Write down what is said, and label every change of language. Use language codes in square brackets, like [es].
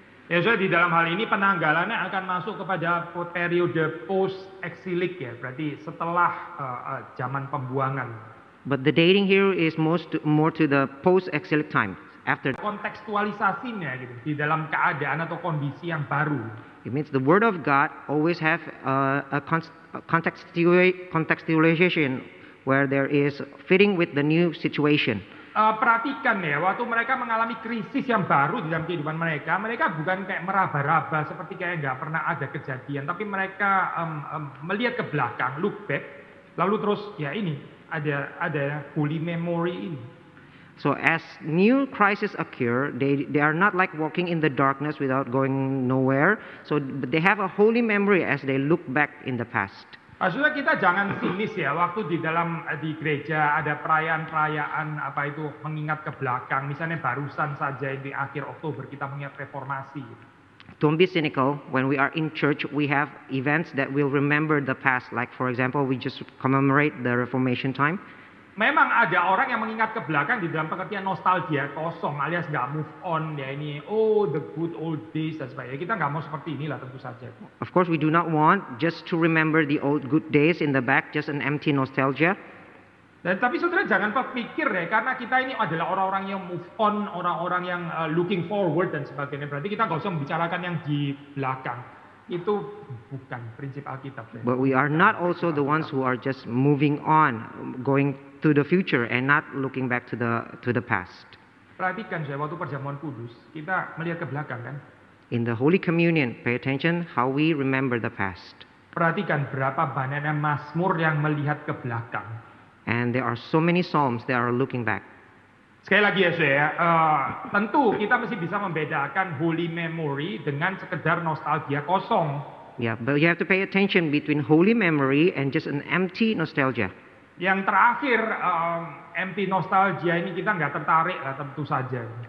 [id] Ya, so di dalam hal ini penanggalannya akan masuk kepada periode post-exilik ya, berarti setelah zaman pembuangan. [en] But the dating here is more to the post-exilic time. After [id] kontekstualisasinya gitu di dalam keadaan atau kondisi yang baru. [en] It means the word of God always have a contextualization where there is fitting with the new situation. [id] Perhatikan ya, waktu mereka mengalami krisis yang baru di dalam kehidupan mereka bukan kayak meraba-raba seperti kayak nggak pernah ada kejadian, tapi mereka melihat ke belakang, [en] look back, [id] lalu terus ya ini ada holy memory ini. [en] So as new crises occur, they are not like walking in the darkness without going nowhere. So they have a holy memory as they look back in the past. [id] Maksudnya kita jangan sinis ya, waktu di gereja ada perayaan-perayaan mengingat ke belakang. Misalnya barusan saja di akhir Oktober kita mengingat reformasi. [en] Don't be cynical. When we are in church, we have events that will remember the past. Like for example, we just commemorate the Reformation time. [id] Memang ada orang yang mengingat ke belakang di dalam pengertian nostalgia kosong alias nggak move on ya ini [en] the good old days [id] dan sebagainya. Kita nggak mau seperti inilah tentu saja. [en] Of course we do not want just to remember the old good days in the back, just an empty nostalgia. [id] Dan tapi saudara jangan berpikir ya, karena kita ini adalah orang-orang yang move on, orang-orang yang [en] looking forward [id] dan sebagainya. Berarti kita nggak usah membicarakan yang di belakang. Itu bukan prinsip Alkitab. Ya. [en] But we are not also the ones who are just moving on, going to the future and not looking back to the past. [id] Perhatikan saya waktu perjamuan kudus, kita melihat ke belakang kan? [en] In the Holy Communion, pay attention how we remember the past. [id] Perhatikan berapa banyaknya mazmur yang melihat ke belakang. [en] And there are so many psalms that are looking back. [id] Sekali lagi ya saya, tentu kita mesti bisa membedakan holy memory dengan sekedar nostalgia kosong. [en] Yeah, but you have to pay attention between holy memory and just an empty nostalgia. [id] Yang terakhir, empty nostalgia ini kita nggak tertarik lah tentu saja.